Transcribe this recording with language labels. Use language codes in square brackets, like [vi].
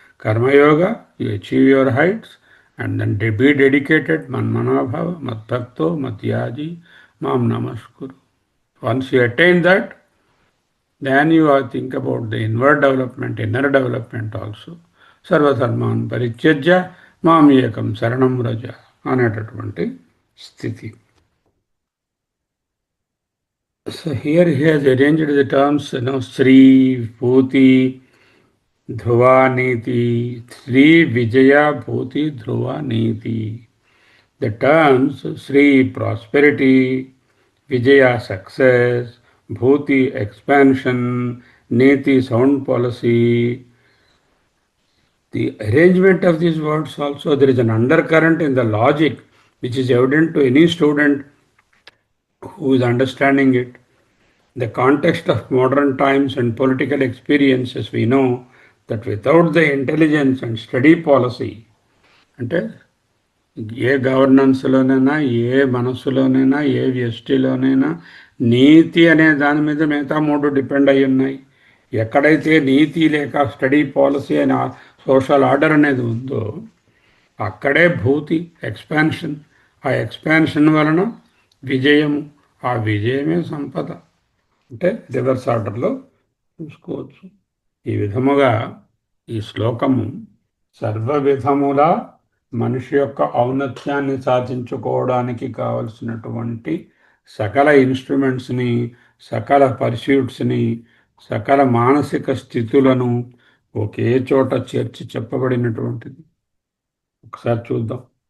[en] Karma Yoga, you achieve your heights and then be dedicated, [sa] Manmanabhava, Madbhakto, Madhyaji, Mam Namaskuru. [en] Once you attain that, then you think about the inward development, inner development also. [sa] Sarvadharman పరిత్యజ్య మాం ఏకం శరణం వ్రజ [te] అనేటటువంటి స్థితి. [en] So here he has arranged the terms, Sri, Bhuti, Dhruva, Niti, Sri, Vijaya, Bhuti, Dhruva, Niti. The terms Sri, prosperity, Vijaya, success, Bhuti, expansion, Niti, sound policy. The arrangement of these words also, there is an undercurrent in the logic which is evident to any student who is understanding it. The context of modern times and political experiences, we know that without the intelligence and study policy, [te] అంటే ఏ గవర్నెన్స్లోనైనా ఏ మనస్సులోనైనా ఏ వ్యష్టిలోనైనా నీతి అనే దాని మీద మిగతా మూడు depend అయి ఉన్నాయి. ఎక్కడైతే నీతి లేక స్టడీ పాలసీ అనే సోషల్ ఆర్డర్ అనేది ఉందో అక్కడే భూతి ఎక్స్పాన్షన్, ఆ ఎక్స్పాన్షన్ వలన విజయము, ఆ విజయమే సంపద. అంటే రివర్స్ ఆర్డర్లో చూసుకోవచ్చు. ఈ విధముగా ఈ శ్లోకము సర్వ విధముల మనిషి యొక్క ఔన్నత్యాన్ని సాధించుకోవడానికి కావలసినటువంటి సకల ఇన్స్ట్రుమెంట్స్ని, సకల పర్స్యూట్స్ని, సకల మానసిక స్థితులను ఒకే చోట చేర్చి చెప్పబడినటువంటిది. ఒకసారి చూద్దాం.